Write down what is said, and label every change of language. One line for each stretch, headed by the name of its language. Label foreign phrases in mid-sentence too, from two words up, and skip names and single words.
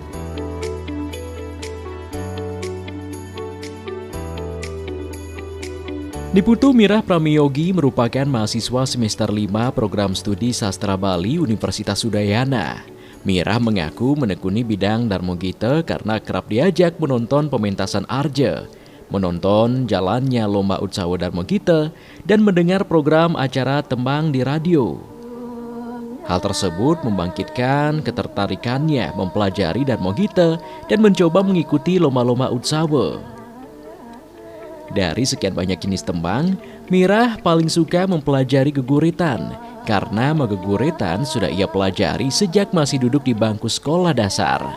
Indonesian: Niputu Mirah Pramiyogi merupakan mahasiswa semester 5 program studi sastra Bali Universitas Udayana. Mirah mengaku menekuni bidang Darmogite karena kerap diajak menonton pementasan Arja, menonton jalannya lomba Utsawa Darmogite, dan mendengar program acara tembang di radio. Hal tersebut membangkitkan ketertarikannya mempelajari Darmogite dan mencoba mengikuti lomba-lomba Utsawa. Dari sekian banyak jenis tembang, Mirah paling suka mempelajari geguritan karena geguritan sudah ia pelajari sejak masih duduk di bangku sekolah dasar.